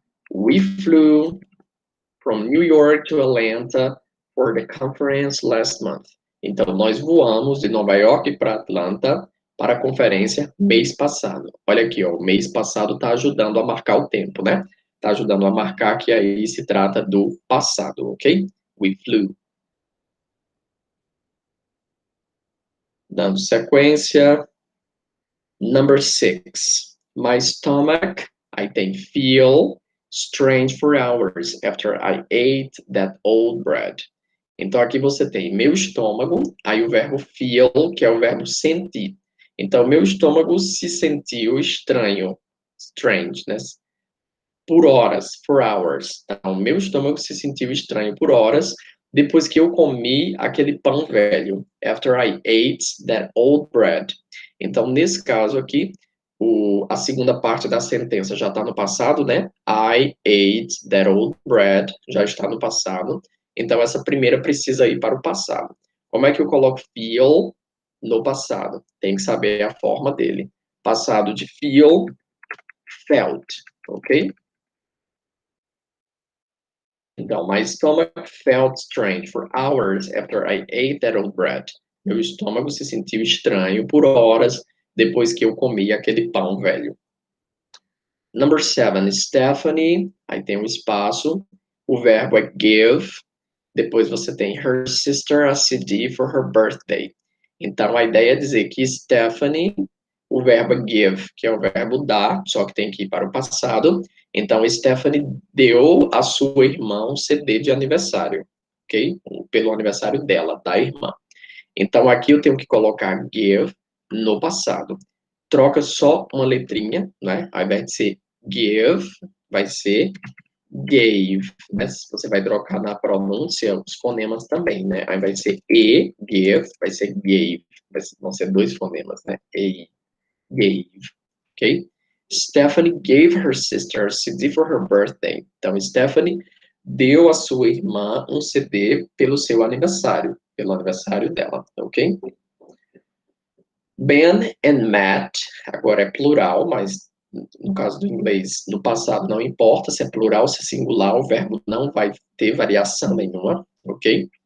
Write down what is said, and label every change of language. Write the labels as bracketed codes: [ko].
[en] We flew from New York to Atlanta for the conference last month. [pt] Então, nós voamos de Nova York para Atlanta para a conferência mês passado. Olha aqui, ó, o mês passado está ajudando a marcar o tempo, né? Está ajudando a marcar que aí se trata do passado, ok? [en] We flew. [pt] Dando sequência. [en] Number 6. My stomach, I think, feel strange for hours after I ate that old bread. [pt] Então, aqui você tem meu estômago, aí o verbo feel, que é o verbo sentir. Então, meu estômago se sentiu estranho, strange, né? Por horas, [en] for hours. [pt] Então, meu estômago se sentiu estranho por horas depois que eu comi aquele pão velho. [en] After I ate that old bread. [pt] Então, nesse caso aqui, a segunda parte da sentença já está no passado, né? [en] I ate that old bread, [pt] já está no passado. Então, essa primeira precisa ir para o passado. Como é que eu coloco feel no passado? Tem que saber a forma dele. Passado de feel, felt, ok? Então, [en] my stomach felt strange for hours after I ate that old bread. [pt] Meu estômago se sentiu estranho por horas depois que eu comi aquele pão velho. [en] Number 7, [pt] Stephanie, aí tem um espaço, o verbo é give, depois você tem [en] her sister a CD for her birthday. [pt] Então, a ideia é dizer que Stephanie, o verbo é give, que é o verbo dar, só que tem que ir para o passado. Então, Stephanie deu a sua irmã um CD de aniversário, ok? Pelo aniversário dela, da irmã. Então, aqui eu tenho que colocar give no passado. Troca só uma letrinha, né? Ao invés de ser give, vai ser gave, né? Você vai trocar na pronúncia os fonemas também, né? Aí vai ser e, give, vai ser gave, vão ser dois fonemas, né? E, gave, ok? [en] Stephanie gave her sister a CD for her birthday. [pt] Então, Stephanie deu à sua irmã um CD pelo seu aniversário, pelo aniversário dela, ok? Ben and Matt, agora é plural, mas no caso do inglês, no passado não importa se é plural, se é singular, o verbo não vai ter variação nenhuma, ok?